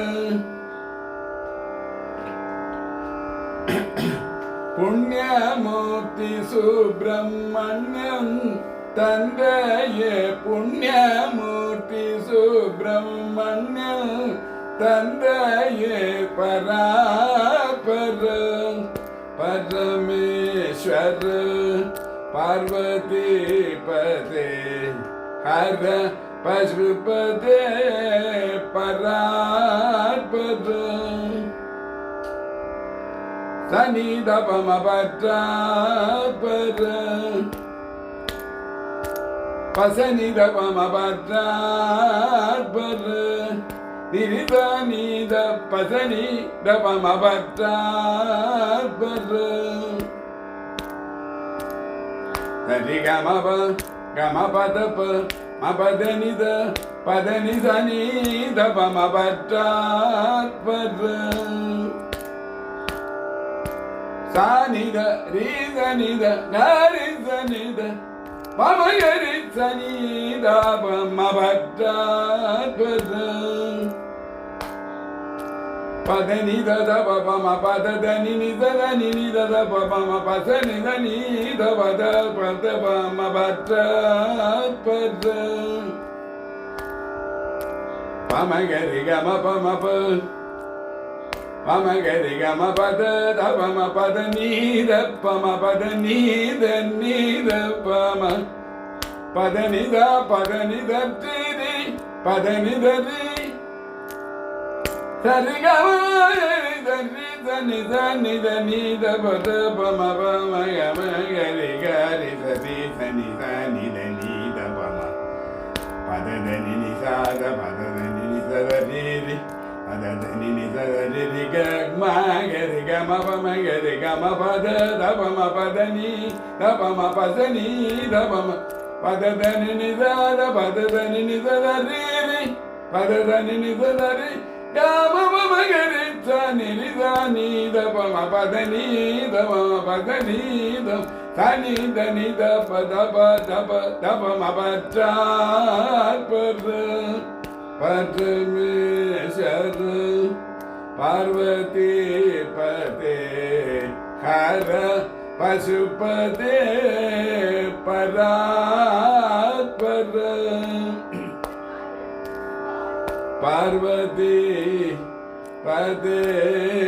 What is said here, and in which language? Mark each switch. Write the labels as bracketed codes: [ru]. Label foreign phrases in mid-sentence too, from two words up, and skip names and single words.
[ta] புண்ணியமூர்த்தி சுப்பிரமணியன் தந்தையே புண்ணியமூர்த்தி சுப்பிரமணியன் தந்தையே [sa] परापर परमेश्वर पार्वती पते हर पशुपते परात् पर सनि दपम परात् पर पसनि दपम परात् पर निरिदा नीद पसनि दपम परात् पर सरि गम gama pada pa ma pada ni sa ni da pa ma pada pa sa ni da ri sa ni da ga ri sa ni da pa ma ga ri sa ni da pa ma pada pa pada ni da pa pa ma pada da ni da pa pa ma pa sa ni da pa da pa ma pada pa pa ma ga ri ga ma pa pa ma ga ri ga ma pa da pa ma pa da ni da pa ma pa da ni da pa ma pa da ni da ti ri pa da ni da ri sa ri ga ma da ri da ni da pa da pa ma ga ri sa ri sa ni da pa ma pa da ni sa da pa da ni sa da ri ri pa da ni sa da ri ri ga ma pa ma ga ri ga ma pa da pa ma pa da ni da pa ma pa sa ni da pa ma pa da ni sa da pa da ni sa da ri ri pa da ni sa da ri ga ma pa ma ga ri sa ni da pa ma pa da ni da pa ma pa da ni da sa ni da pa da pa ma pa da pa परमेश्वर पार्वती पते हर पशुपते परात्पर पार्वती पते